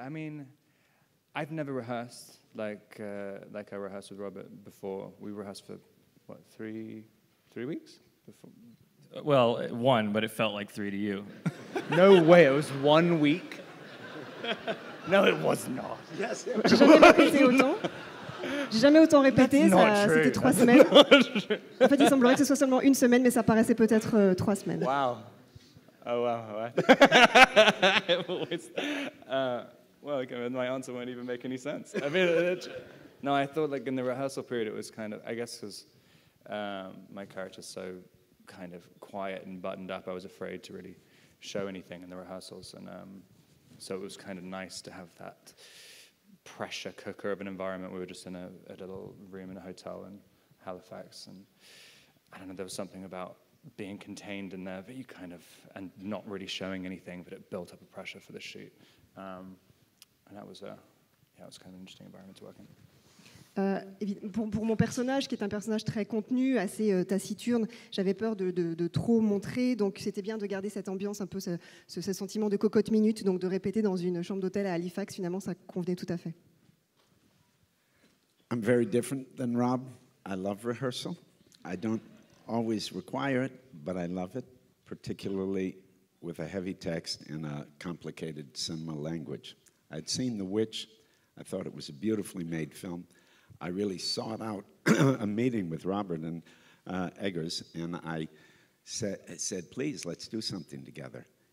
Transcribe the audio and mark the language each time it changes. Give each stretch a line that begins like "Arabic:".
English: I mean, I've never rehearsed like I rehearsed with Robert before. We rehearsed for what, three weeks before. Well, one, but it felt like 3 to you. No way, it was 1 week. No, it was not. Yes.
French: J'ai jamais répété autant. J'ai jamais autant répété. C'était 3 semaines. En fait, il semblerait que ce soit seulement 1 semaine, mais ça paraissait peut-être 3 semaines.
English: Wow. Oh wow. Well, my answer won't even make any sense. I mean, no, I thought like in the rehearsal period it was kind of, I guess because my character's so kind of quiet and buttoned up, I was afraid to really show anything in the rehearsals, and so it was kind of nice to have that pressure cooker of an environment. We were just in a little room in a hotel in Halifax, and I don't know, there was something about being contained in there, but you kind of, and not really showing anything, but it built up a pressure for the shoot. And that was it was kind of an interesting environment to work in.
French: Pour mon personnage, qui est un personnage très contenu, assez taciturne, j'avais peur de trop montrer, donc c'était bien de garder cette ambiance, un peu ce sentiment de cocotte minute, donc de répéter dans une chambre d'hôtel à Halifax, finalement ça convenait tout à fait.
English: I'm very different than Rob. I love rehearsal. I don't always require it, but I love it, particularly with a heavy text and a complicated cinema language. I'd seen The Witch I thought it was a beautifully made film. I really sought out a meeting with Robert and Eggers, and I said, please, let's do something together.